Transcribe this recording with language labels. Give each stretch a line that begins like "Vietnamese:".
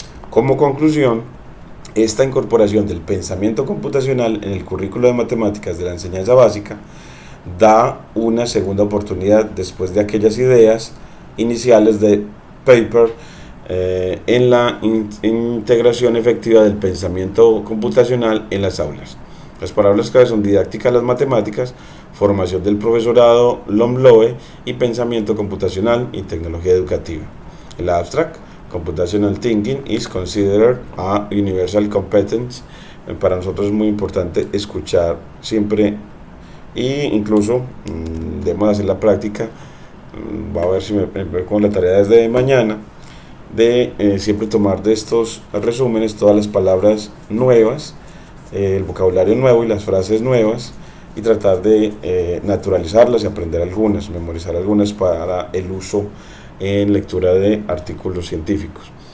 Spanish: Como conclusión, esta incorporación del pensamiento computacional en el currículo de matemáticas de la enseñanza básica da una segunda oportunidad después de aquellas ideas iniciales de paper en la integración efectiva del pensamiento computacional en las aulas. Las palabras clave son didáctica de las matemáticas, formación del profesorado, LOMLOE y pensamiento computacional y tecnología educativa. El abstract,
English: Computational Thinking is considered a universal competence.
Spanish: Para nosotros es muy importante escuchar siempre e incluso debemos hacer la práctica. Va a ver si me con la tarea desde mañana de siempre tomar de estos resúmenes todas las palabras nuevas, el vocabulario nuevo y las frases nuevas, y tratar de naturalizarlas y aprender algunas, memorizar algunas para el uso en lectura de artículos científicos.